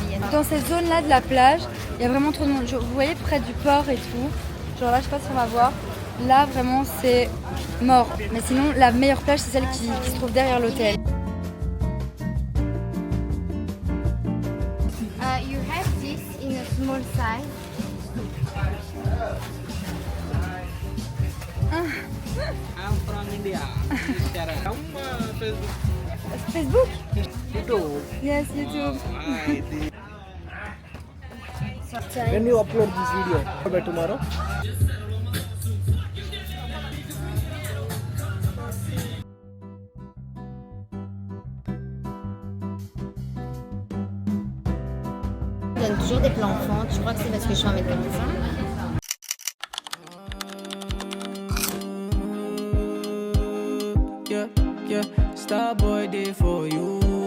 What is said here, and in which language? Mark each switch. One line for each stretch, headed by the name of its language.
French: Dans cette zone-là de la plage, il y a vraiment trop de monde. Vous voyez près du port et tout. Genre là, je sais pas si on va voir. Là, vraiment, c'est mort. Mais sinon, la meilleure plage, c'est celle qui se trouve derrière l'hôtel.
English: You have this in a small size. I'm from India.
Indonesian: Kamu Facebook?
English: Facebook? YouTube. Yes, YouTube. When you upload this video by tomorrow?
French: Je donne toujours des plans enfants. Tu crois que c'est parce que je suis 1m45?
English: Yeah, yeah, Starboy day for you.